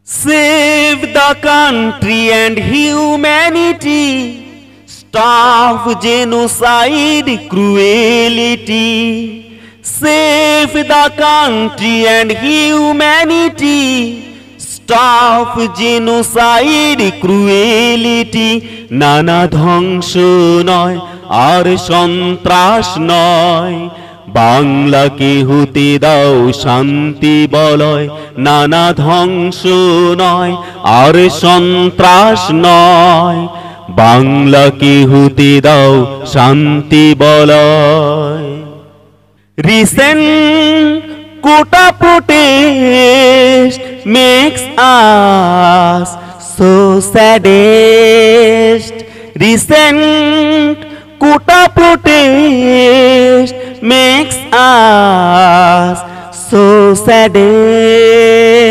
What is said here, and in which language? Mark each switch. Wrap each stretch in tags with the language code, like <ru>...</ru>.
<en>Save the country and humanity. Stop genocide, cruelty. Save the country and humanity. Stop genocide, cruelty.</en> <bn>নানা ধ্বংস নয় আর সন্ত্রাস নয়, বাংলাকে হতে দাও শান্তি বলয়। নানা ধ্বংস নয় আর সন্ত্রাস নয়, বাংলাকে হতে দাও শান্তি বলয়।</bn> <en>Recent quota protest makes us so saddest. Recent quota protest makes us so saddest.</en>